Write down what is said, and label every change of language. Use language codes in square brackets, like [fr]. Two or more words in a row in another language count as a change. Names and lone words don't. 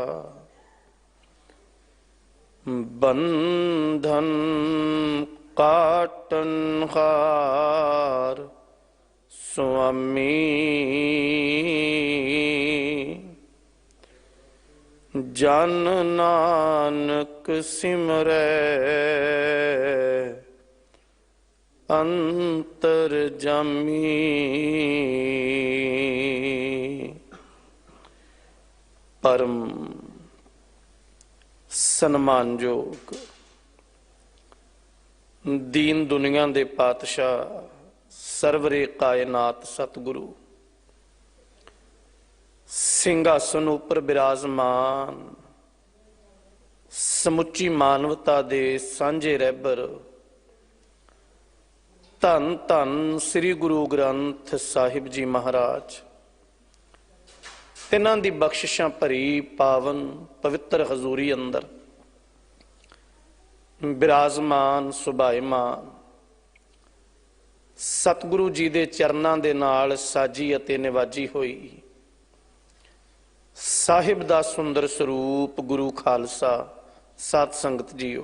[pa] ਬੰਧਨ ਕਾਟਨ ਹਾਰ ਸੁਆਮੀ ਜਨ ਨਾਨਕ ਸਿਮਰੈ ਅੰਤਰਜਾਮੀ। ਪਰਮ ਸਨਮਾਨਯੋਗ ਦੀਨ ਦੁਨੀਆ ਦੇ ਪਾਤਸ਼ਾਹ ਸਰਵਰੇ ਕਾਇਨਾਤ ਸਤਿਗੁਰੂ ਸਿੰਘਾਸਨ ਉਪਰ ਬਿਰਾਜਮਾਨ ਸਮੁੱਚੀ ਮਾਨਵਤਾ ਦੇ ਸਾਂਝੇ ਰਹਿਬਰ, ਧੰਨ ਧੰਨ ਸ੍ਰੀ ਗੁਰੂ ਗ੍ਰੰਥ ਸਾਹਿਬ ਜੀ ਮਹਾਰਾਜ ਤਿਨ੍ਹਾਂ ਦੀ ਬਖ਼ਸ਼ਿਸ਼ਾਂ ਭਰੀ ਪਾਵਨ ਪਵਿੱਤਰ ਹਜ਼ੂਰੀ ਅੰਦਰ ਬਿਰਾਜਮਾਨ ਸੁਭਾਇਮਾਨ ਸਤਿਗੁਰੂ ਜੀ ਦੇ ਚਰਨਾਂ ਦੇ ਨਾਲ ਸਾਜੀ ਅਤੇ ਨਿਵਾਜੀ ਹੋਈ ਸਾਹਿਬ ਦਾ ਸੁੰਦਰ ਸਰੂਪ ਗੁਰੂ ਖ਼ਾਲਸਾ ਸਤ ਸੰਗਤ ਜੀਓ।